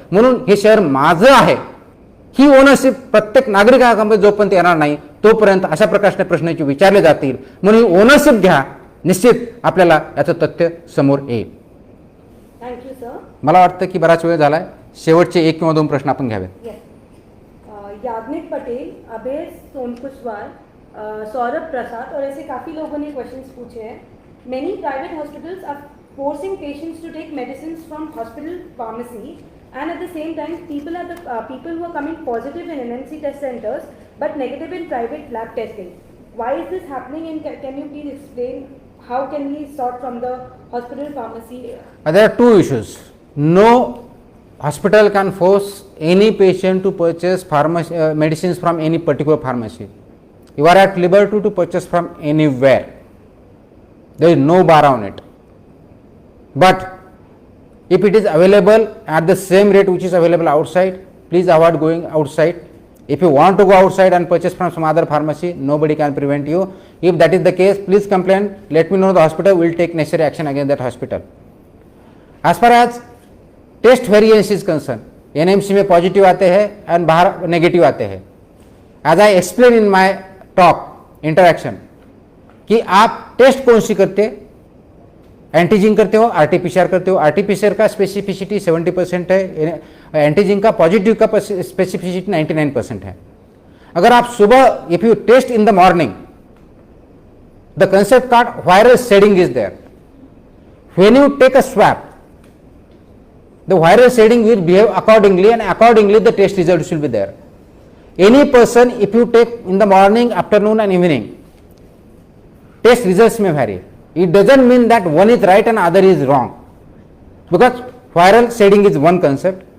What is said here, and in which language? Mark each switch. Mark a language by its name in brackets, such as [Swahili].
[Marathi] म्हणून हे शहर माझं आहे ही ओनरशिप प्रत्येक नागरिकांमध्ये जोपर्यंत येणार नाही तोपर्यंत अशा प्रकारचे प्रश्नांची विचारले जातील. म्हणून ओनरशिप घ्या, निश्चित आपल्याला याचं तथ्य समोर येईल. [English] Thank you sir. [Marathi] मला वाटतं की बराच वेळ झालाय. शेवटचे 1 किंवा 2 प्रश्न आपण घ्यावेत. [Hindi] याग्निक पटेल, अभय सोनकुशवाल, सौरभ प्रसाद और ऐसे काफ़ी लोगों ने क्वेश्चंस पूछे हैं. [English] Many private hospitals are forcing patients to take medicines from hospital pharmacy, and at the same time people who are coming positive in NMC test centers but negative in private lab testing. Why is this happening, and can you please explain how can we sort from the hospital pharmacy? There are 2 issues. No hospital can force any patient to purchase medicines from any particular pharmacy. You are at liberty to purchase from anywhere. There is no bar on it. But if it is available at the same rate which is available outside, please avoid going outside. If you want to go outside and purchase from some other pharmacy, nobody can prevent you. If that is the case, please complain, let me know, the hospital will take necessary action against that hospital. As far as test variance is concerned, [Hindi] NMC में positive आते हैं [English] and [Hindi] बाहर negative आते हैं. [English] As I explained in my talk interaction [Hindi] कि आप test कौन सी करते, एंटीजन करते हो, आरटीपीसीआर करते हो। आरटीपीसीआर का स्पेसिफिसिटी 70% है, एंटीजन का पॉजिटिव का स्पेसिफिसिटी 99% है। अगर आप सुबह [English] If you test in the morning, the concept card viral shading is there. When you take a swab, the viral shading will behave accordingly and accordingly the test results will be there. Any person, if you take in the morning, afternoon and evening, test results may vary. It doesn't mean that one is right and other is wrong, because viral shading is one concept.